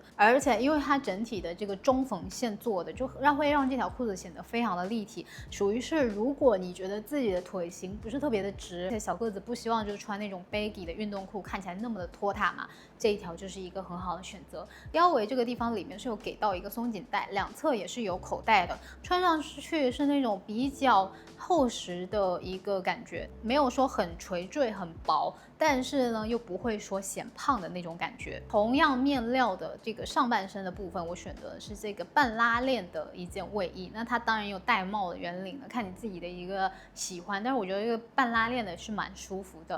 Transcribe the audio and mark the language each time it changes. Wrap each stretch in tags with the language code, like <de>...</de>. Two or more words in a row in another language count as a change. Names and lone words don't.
<zh>而且因為它整體的這個中縫線做的，就會讓這條褲子顯得非常的立體，屬於是如果你覺得自己的腿型不是特別的直，而且小個子不希望就是穿那種 baggy 的運動褲看起來那麼的拖沓嘛， 這一條就是一個很好的選擇。腰圍這個地方裡面是有給到一個鬆緊帶，兩側也是有口袋的，穿上去是那種比较厚實的一個感覺，沒有說很垂墜很薄，但是呢又不會說显胖的那種感覺。同樣面料的这個上半身的部分，我選擇的是這個半拉鏈的一件衛衣，那它當然有戴帽的圆領了，看你自己的一個喜歡，但是我覺得這個半拉鏈的是蠻舒服的。</zh>